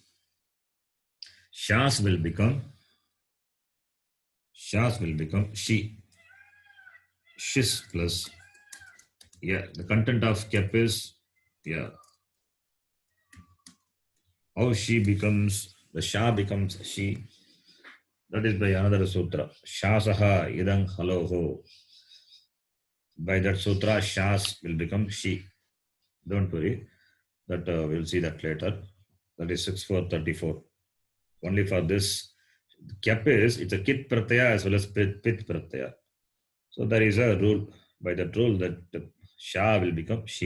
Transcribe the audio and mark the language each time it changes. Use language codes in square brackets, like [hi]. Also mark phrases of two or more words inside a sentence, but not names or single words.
[en] Shas will become she. Shis plus, yeah, the content of kyap is, yeah. How she becomes, the sha becomes she. That is by another sutra. [sa] शास इदङ्हलोः. [en] By that sutra, shas will become she. Don't worry. That we'll see that later. That is 6434. Only for this, kyap is, it's a [sa] कित् प्रत्यय [en] as well as [sa] पित् प्रत्यय. [en] So there is a rule, by that rule, that the sha will become she.